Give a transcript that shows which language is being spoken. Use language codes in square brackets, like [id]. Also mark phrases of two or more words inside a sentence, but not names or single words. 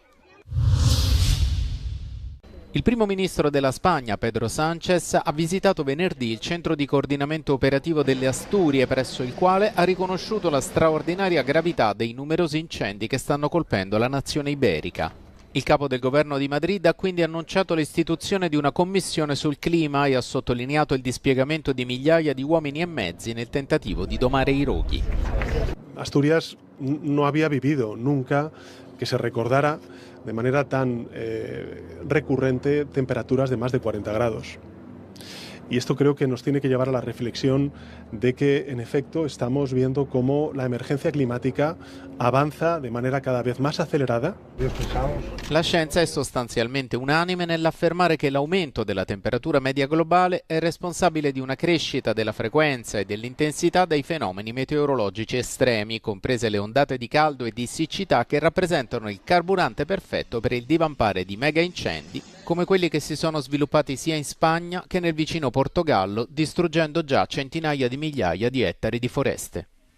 [it] Il primo ministro della Spagna, Pedro Sánchez, ha visitato venerdì il centro di coordinamento operativo delle Asturie, presso il quale ha riconosciuto la straordinaria gravità dei numerosi incendi che stanno colpendo la nazione iberica. Il capo del governo di Madrid ha quindi annunciato l'istituzione di una commissione sul clima e ha sottolineato il dispiegamento di migliaia di uomini e mezzi nel tentativo di domare i roghi. [es] Asturias no había vivido nunca que se recordara de manera tan recurrente temperaturas de más de 40 grados. Y esto creo que nos tiene que llevar a la reflexión de que, en efecto, estamos viendo cómo la emergencia climática avanza de manera cada vez más acelerada. [it] La scienza è sostanzialmente unanime nell'affermare che l'aumento della temperatura media globale è responsabile di una crescita della frequenza e dell'intensità dei fenomeni meteorologici estremi, comprese le ondate di caldo e di siccità che rappresentano il carburante perfetto per il divampare di mega incendi come quelli che si sono sviluppati sia in Spagna che nel vicino Portogallo, distruggendo già centinaia di migliaia di ettari di foreste.